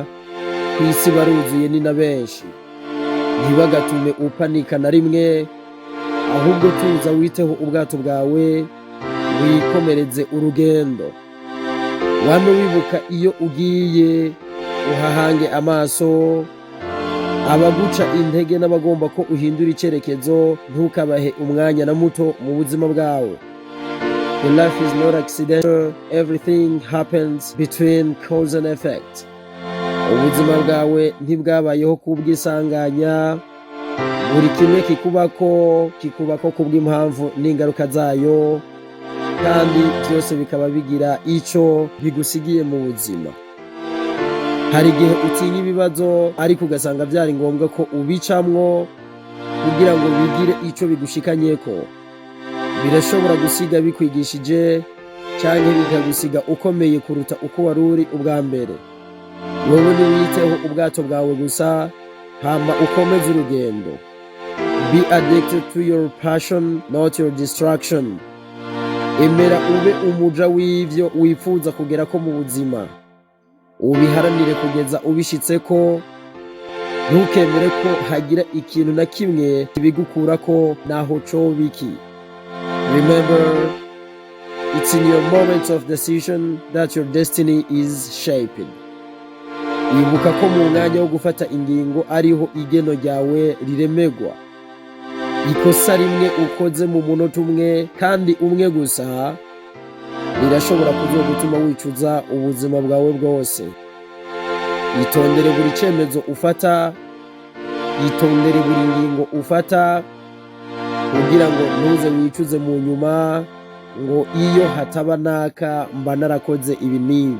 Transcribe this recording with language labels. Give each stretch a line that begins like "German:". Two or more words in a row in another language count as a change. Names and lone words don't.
Rundi: Kwisi baruzuye ni na benshi. Ntibagatume upanika na rimwe, ahubwo tuza witeho ubwato bwawe, wikomereze urugendo. Wame wibuka iyo ugiye uhahange amaso, abaguca intege n'abagomba ko uhindura icerekezo ntukabahe umwanya na muto mu buzima bwawe.
English: The life is not accidental, everything happens between cause and effect.
Rundi: Ubuzima bwawe ntibwabayeho kubwisanganya, buri kimwe kikubako kubw'impamvu n'ingaruka zayo, kandi byose bikaba bigira ico bigusigiye mu buzima. Hari igihe utinya ibibazo, ariko ugasanga byari ngombwa ko ubicamwo kugira ngo bigire ico bigushikanyeko. Birashobora gusiga bikwigishije, cyangwa bikagusiga ukomeye kuruta uko wari uri ubwa mbere. Wowe niwiteho ubwato bwawe gusa, hama ukomeze urugendo.
English: Be addicted to your passion, not your distraction.
Rundi: Emera ube umuja w'ivyo wifuza kugera ko mu buzima. Ubiharanire kugeza ubishitseko. Ntukemere ko hagira ikintu na kimwe kibigukurako naho co biki.
English: Remember, it's in your moments of decision that your destiny is shaping.
Rundi: Ibuka ko mu mwanya wo gufata ingingo ariho igeno ryawe riremegwa. Ikosa rimwe ukoze mu munota umwe, kandi umwe gusa, rirashobora kuzogutuma wicuza ubuzima bwawe bwose. Itondere buri cemezo ufata, itondere buri ngingo ufata, kugira ngo ntuze wicuze mu nyuma ngo iyo hataba naka mba narakoze ibi n'ibi.